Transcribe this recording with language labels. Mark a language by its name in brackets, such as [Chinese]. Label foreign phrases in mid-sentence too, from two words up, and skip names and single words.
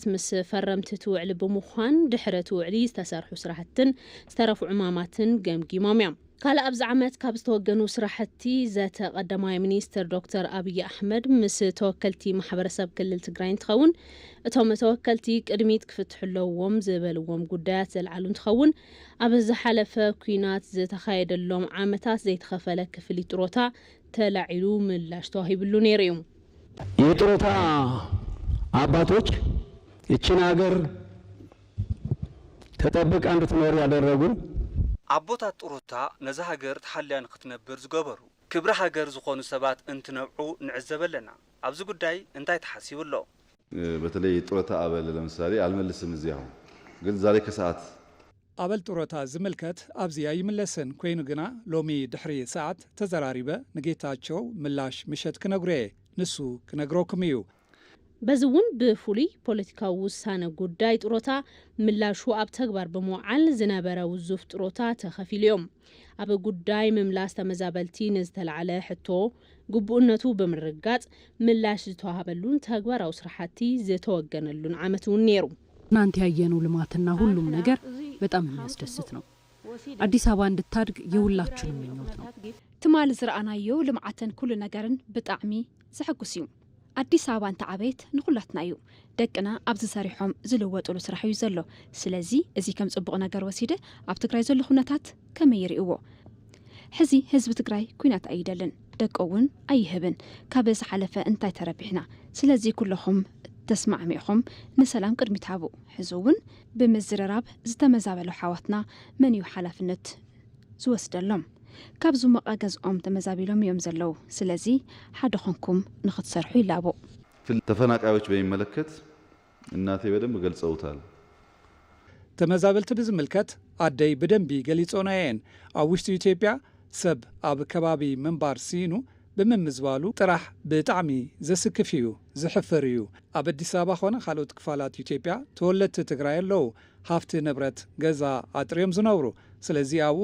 [Tigrinya] ምስ ፈረምቲ እቲ ውዕሊ ብምዃን ድሕሪ እቲ ውዕሊ ዝተሰርሑ ስራሕትን ዝተረፉ ዕማማትን ገምጊሞም እዮም። ካልእ ኣብዚ ዓመት ካብ ዝተወገኑ ስራሕቲ ዘተ ቀዳማይ ሚኒስትር ዶክተር አብይ አሕመድ ምስ ተወከልቲ ማሕበረሰብ ክልል ትግራይ እንትኸውን እቶም ተወከልቲ ቅድሚት ክፍትሕለዎም ዝበልዎም ጉዳያት ዘልዓሉ እንትኸውን ኣብ ዝሓለፈ ኩናት ዝተኻየደሎም ዓመታት ዘይተኸፈለ ክፍሊ ጥሮታ ተላዒሉ ምላሽ ተዋሂብሉ ነይሩ እዩ። [Amharic] የጥሮታ አባቶች ይችን ሀገር ተጠብቃ እንድትኖር ያደረጉ [Tigrinya] ኣቦታት ጥሮታ ነዛ ሃገር ተሓልያ ንክትነብር ዝገበሩ ክብሪ ሃገር ዝኾኑ ሰባት እንትነብዑ ንዕዘብ ኣለና። ኣብዚ ጉዳይ እንታይ ተሓሲቡ ኣሎ? [Amharic] በተለይ ጥሮታ አበል ለምሳሌ አልመልስም እዚያው ግን ዛሬ ከሰዓት [Tigrinya] ኣበል ጥሮታ ዝምልከት ኣብዚያ ይምለስን ኮይኑ ግና ሎሚ ድሕሪ ሰዓት ተዘራሪበ ንጌታቸው ምላሽ ምሸት ክነግሮ ንሱ ክነግረኩም እዩ። በዚ እውን ብፍሉይ ፖለቲካዊ ውሳነ ጉዳይ ጥሮታ ምላሹ ኣብ ተግባር ብምውዓል ዝነበረ ውዙፍ ጥሮታ ተኸፊሉ እዮም። ኣብ ጉዳይ ምምላስ ተመዛበልቲ ንዝተላዕለ ሕቶ ግቡእነቱ ብምርጋጽ ምላሽ ዝተዋሃበሉን ተግባራዊ ስራሕቲ ዝተወገነሉን ዓመት እውን ነይሩ። [Amharic] እናንተ ያየነው ልማትና ሁሉም ነገር በጣም የሚያስደስት ነው። አዲስ አበባ እንድታድግ የሁላችንም ምኞት ነው። [Tigrinya] ትማል ዝረአናዮ ልማዓትን ኩሉ ነገርን ብጣዕሚ ዝሕጉስ እዩ። አዲስ አበባ እንተዓበየት ንኹላትና እዩ። ደቅና ኣብዚ ሰሪሖም ዝልወጥሉ ስራሕ እዩ ዘሎ። ስለዚ እዚ ከም ጽቡቕ ነገር ወሲደ ኣብ ትግራይ ዘሎ ኩነታት ከመይ ይርእዎ? ሕዚ ህዝቢ ትግራይ ኩናት ኣይደልን፣ ደቆ እውን ኣይህብን። ካብ ዝሓለፈ እንታይ ተረቢሕና? ስለዚ ኩለኹም ተስማዕሚዕኹም ንሰላም ቅድሚት ሃቡ። ሕዚ እውን ብምዝርራብ ዝተመዛበሉ ሓዋትና መን እዩ ሓላፍነት ዝወስደሎም? ካብዙ መቃገዝኦም ተመዛቢሎም እዮም ዘለው። ስለዚ ሓደ ኾንኩም ንኽትሰርሑ ይላቦ። [Amharic] ተፈናቃዮች በሚመለከት እናቴ በደንብ ገልጸውታል። [Tigrinya] ተመዛበልቲ ብዝምልከት አደይ በደንብ ገሊጾናየን ኣብ ውሽጢ ኢትዮጵያ ሰብ ኣብ ከባቢ ምንባር ሲኑ ብምምዝባሉ ጥራሕ ብጣዕሚ ዘስክፍ እዩ ዝሕፍር እዩ ኣብ ኣዲስ ኣበባ ኾነ ካልኦት ክፋላት ኢትዮጵያ ተወለድቲ ትግራይ ኣለዉ ሃፍቲ ንብረት ገዛ ኣጥርዮም ዝነብሩ ስለዚ ኣብኡ